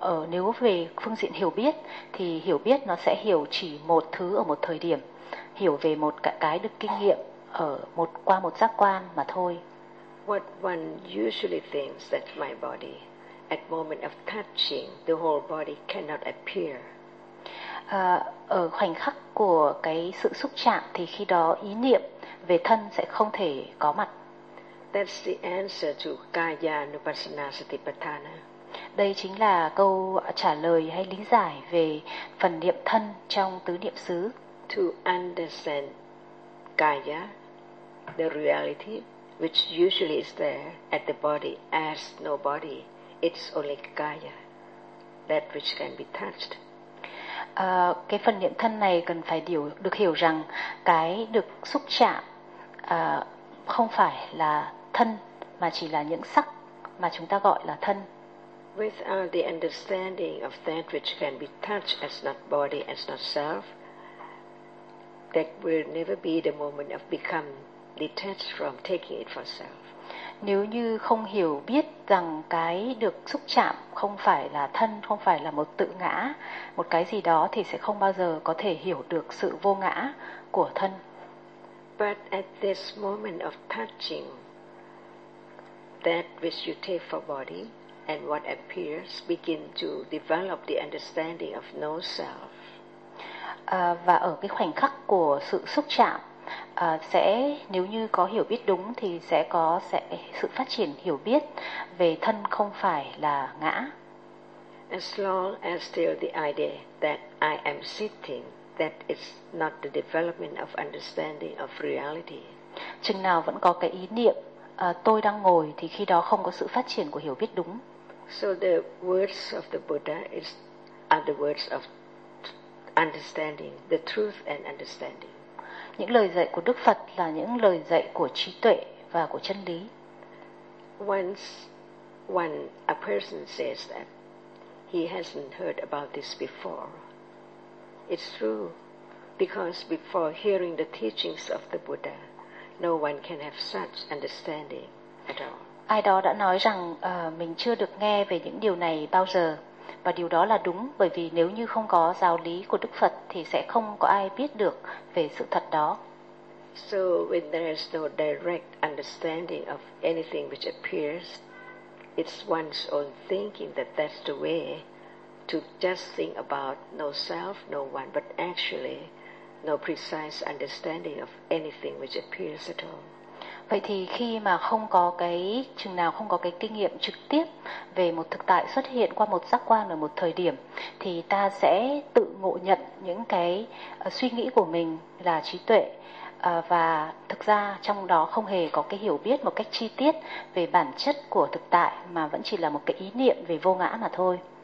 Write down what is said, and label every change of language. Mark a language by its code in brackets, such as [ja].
[vi] Nếu về phương diện hiểu biết thì hiểu biết nó sẽ hiểu chỉ một thứ ở một thời điểm, hiểu về một cái được kinh nghiệm ở một qua một giác quan mà thôi. [en] What one usually thinks that my body, at moment of touching, the whole body cannot appear. [vi] Ở khoảnh khắc của cái sự xúc chạm thì khi đó ý niệm về thân sẽ không thể có mặt. [en] That's the answer to Kaya Nupassana Satipatthana. [vi] Đây chính là câu trả lời hay lý giải về phần niệm thân trong tứ niệm xứ. [en] To understand Kaya, the reality which usually is there at the body as no body, it's only Kaya, that which can be touched. [vi] Cái phần niệm thân này cần phải được hiểu rằng cái được xúc chạm không phải là thân mà chỉ là những sắc mà chúng ta gọi là thân. [en] Without the understanding of that which can be touched as not body, as not self, that will never be the moment of become detached from taking it for self. [vi] Nếu như không hiểu biết rằng cái được xúc chạm không phải là thân, không phải là một tự ngã, một cái gì đó thì sẽ không bao giờ có thể hiểu được sự vô ngã của thân. [en] But at this moment of touching, that which you take for body and what appears begin to develop the understanding of no self. [vi] Và ở cái khoảnh khắc của sự xúc chạm, sẽ nếu như có hiểu biết đúng thì sẽ sự phát triển hiểu biết về thân không phải là ngã. [en] As long as still the idea that I am sitting, that is not the development of understanding of reality. [vi] Chừng nào vẫn có cái ý niệm tôi đang ngồi thì khi đó không có sự phát triển của hiểu biết đúng. [en] So the words of the Buddha are the words of understanding, the truth and understanding. [vi] Những lời dạy của Đức Phật là những lời dạy của trí tuệ và của chân lý. [en] Once when a person says that he hasn't heard about this before, it's true, because before hearing the teachings of the Buddha, no one can have such understanding at all. [vi] Ai đó đã nói rằng mình chưa được nghe về những điều này bao giờ. Và điều đó là đúng, bởi vì nếu như không có giáo lý của Đức Phật thì sẽ không có ai biết được về sự thật đó. [en] So when there is no direct understanding of anything which appears, it's one's own thinking that that's the way to just think about no self, no one, but actually no precise understanding of anything which appears at all. [vi] Vậy thì khi mà không có cái chừng nào không có cái kinh nghiệm trực tiếp về một thực tại xuất hiện qua một giác quan ở một thời điểm thì ta sẽ tự ngộ nhận những cái suy nghĩ của mình là trí tuệ và thực ra trong đó không hề có cái hiểu biết một cách chi tiết về bản chất của thực tại mà vẫn chỉ là một cái ý niệm về vô ngã mà thôi.